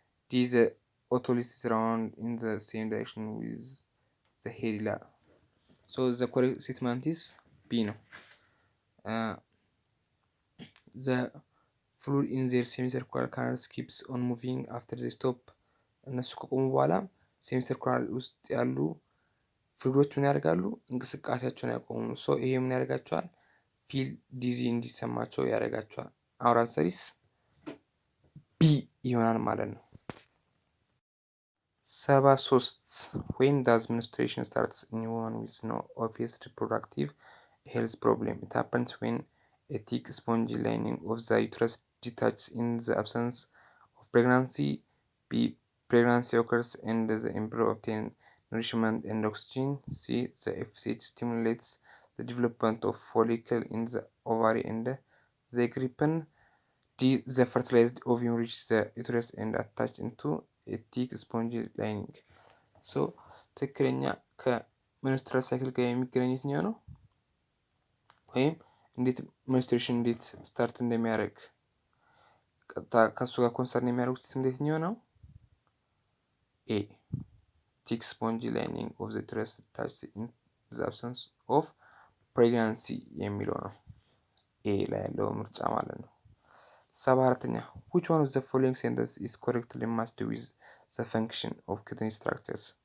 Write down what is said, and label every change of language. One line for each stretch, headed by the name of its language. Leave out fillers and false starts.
English: D, the otoliths is round in the same direction with the hair
Amharic: ይላል።
English: So the correct statement is B
Amharic: ነው።
English: the fluid in their semicircular currents keeps on moving after they stop.
Amharic: እነሱ ከቆሙ በኋላ ሴሚሰርኩላር ውስጥ ያሉ ፍሉዶች ምን ያደርጋሉ? እንቅስቃሴያቸውን ያቆሙ። ሶ ይሄ ምን ያደርጋቸዋል? ፊል ዲዚ እንዲሰማቸው ያደርጋቸዋል።
English: our answer is B
Amharic: ይሆናል ማለት ነው።
English: 73 when does menstruation starts in women with no obvious reproductive health problem? It happens when a thick spongy lining of the uterus detaches in the absence of pregnancy. B, pregnancy occurs and the embryo obtains nourishment and oxygen. C, the FSH stimulates the development of follicle in the ovary and the egg-ripen. D, the fertilized ovum reaches the uterus and attaches into a thick spongy lining.
Amharic: So ትክክለኛ ከሜንስትራል ሳይክል ጋር የሚገናኝ የትኛው ነው? ወይም እንዴት ሜንስትሬሽን እንዴት ስታርት እንደሚያደርግ ቀጥታ ከሱ ጋር ኮንሰርን የሚያደርጉት እንዴትኛው ነው?
English: A, thick spongy lining of the uterus attached in the absence of pregnancy
Amharic: የሚለው ነው። A ላይ ያለው ምርጫ ማለት ነው።
English: 74ኛ which one of the following sentence is correctly matched with the function of kidney structures?